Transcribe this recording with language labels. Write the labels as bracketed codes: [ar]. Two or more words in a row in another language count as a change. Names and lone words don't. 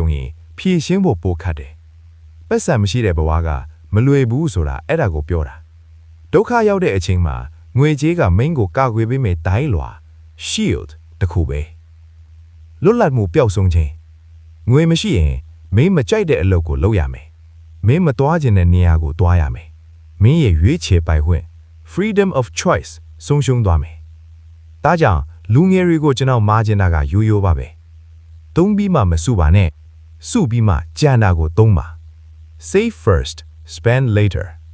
[my] ရင်ဖြေရှင်းဖို့ပိုခတ်တယ်ပတ်စံမရှိတဲ့ဘဝကမလွယ်ဘူးဆိုတာအဲ့ဒါကိုပြောတာဒုက္ခရောက်တဲ့အ ချိန်မှာငွေကြေးကမင်းကိုကာကွယ်ပေးမယ်ဒိုင်းလွာ shield တခုပဲလွတ်လပ်မှုပျောက်ဆုံးခြင်းငွေမရှိရင်မင်းမကြိုက်တဲ့အလုပ်ကိုလုပ်ရမယ်မင်းမသွားခြင်းတဲ့နေရာကိုသွားရမယ်မင်းရဲ့ရွေးချယ်ပိုင်ခွင့် [en] freedom of choice [my] ဆုံးရှုံးသွားမယ်ဒါကြောင့်လူငယ်တွေကိုကျွန်တော်မားချင်တာကရိုးရိုးပါပဲသုံးပြီးမှမစုပါနဲ့စုပြီးမှကြံတာကိုသုံးပါ [en] Save first, spend later